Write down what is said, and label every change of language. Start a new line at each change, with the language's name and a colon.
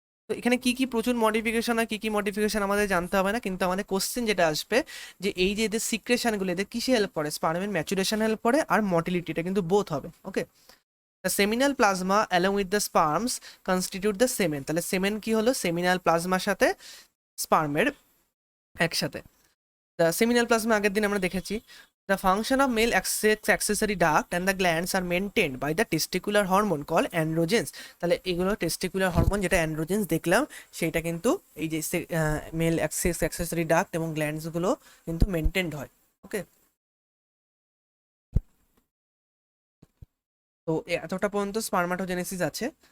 Bangla: তো এখানে কি কি প্রচুর মডিফিকেশন হয়, কি কি মডিফিকেশন আমাদের জানতে হবে না, কিন্তু আমাদের কোশ্চেন যেটা আসবে যে এই যে এদের সিক্রেশনগুলো এদের কিসে হেল্প করে? স্পার্মের ম্যাচুরেশন হেল্প করে আর মর্টিলিটিটা কিন্তু বোথ হবে। ওকে,
English: The seminal plasma along with the sperms constitute the semen.
Bangla: তাহলে সেমেন কি হলো? সেমিনাল প্লাজমার সাথে স্পার্মের একসাথে। দ্য সেমিনাল প্লাজমা আগের দিন আমরা দেখেছি।
English: The function of male accessory duct and the glands are maintained by the testicular hormone called androgens.
Bangla: তাহলে এগুলো টেস্টিকুলার হরমোন, যেটা অ্যান্ড্রোজেন্স দেখলাম, সেইটা কিন্তু এই যে মেল অ্যাক্সেসরি ডাক্ট এবং গ্ল্যান্ডস গুলো কিন্তু মেনটেন্ড হয়। ওকে, তো এতটা পর্যন্ত স্পার্মাটোজেনেসিস আছে।